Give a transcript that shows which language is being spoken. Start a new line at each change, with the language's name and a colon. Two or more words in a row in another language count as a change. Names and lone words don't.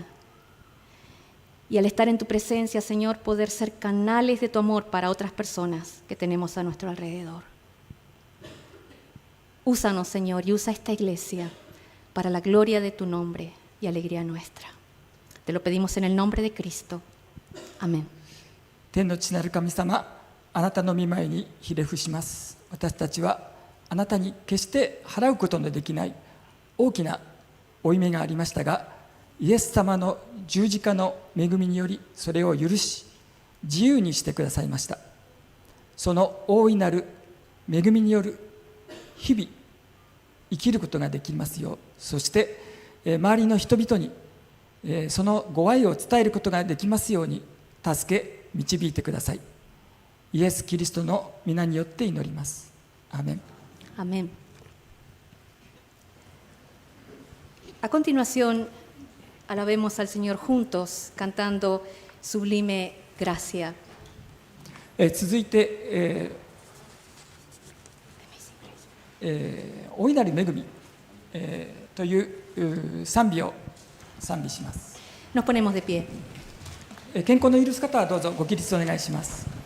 Spanish: Y al estar en tu presencia, Señor, poder ser canales de tu amor para otras personas que tenemos a nuestro alrededor. Úsanos, Señor, y usa esta iglesia para la gloria de tu nombre y alegría nuestra. Te lo pedimos en el nombre de Cristo. Amén.
Japanese: 天の父なる神様、あなたの御前にひれ伏します。私たちはあなたに決して払うことのできない大きな負い目がありましたが、イエス様の十字架の恵みによりそれを許し自由にしてくださいました。その大いなる恵みによる日々生きることができますよう、そして周りの人々にそのご愛を伝えることができますように助け導いてください。イエス・キリストの皆によって祈ります。アーメン。
Spanish: Amén. A continuación, alabemos al Señor juntos, cantando Sublime Gracia.
Japanese: 続いて、大いなる恵み、という賛美を賛美します。
Spanish: Nos ponemos de pie.
Japanese: 健康の許す方はどうぞご起立お願いします。